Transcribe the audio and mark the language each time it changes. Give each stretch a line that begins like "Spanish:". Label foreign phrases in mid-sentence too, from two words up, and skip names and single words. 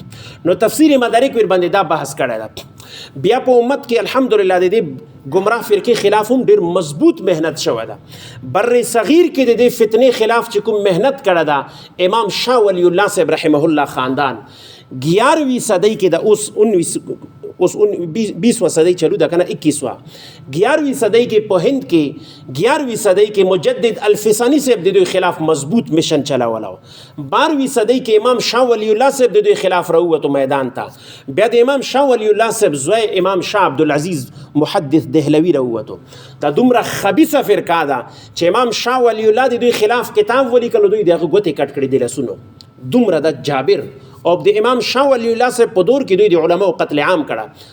Pashto: نو تفسیر مدارک ور باندې دا بحث کړی ده. بیا په امت کې الحمدلله د دې گمراه فرقې خلاف هم ډېر مضبوط مهنت شوی ده. بر صغیر کې د دې فتنې خلاف چې کوم مهنت کړی ده امام شاه ولی الله صاحب رحمه الله خاندان 11ویں صدی کې د اوس 20واں صدی چلو ده کنه 21واں 11ویں صدی کې په هند کې 11ویں صدی کې مجدد الفسانی صاحب د دوی خلاف مضبوط مشن چلاولو. 12ویں صدی کې امام شاه ولی الله صاحب د دوی خلاف راووتو میدان ته. بیا د امام شاه ولی الله صاحب زوی امام شاه عبدالعزیز محدث دهلوی راووتو. دا دومره خبیثه فرقه ده چې امام شاه ولی الله د دوی خلاف کتاب ولیکلو، دوی دغه ګوتې کټ کړې دي لاسونو. دومره د جابر او د امام شاه ولی الله صاحب په دور کې دوی د علماو قتل عام کړه.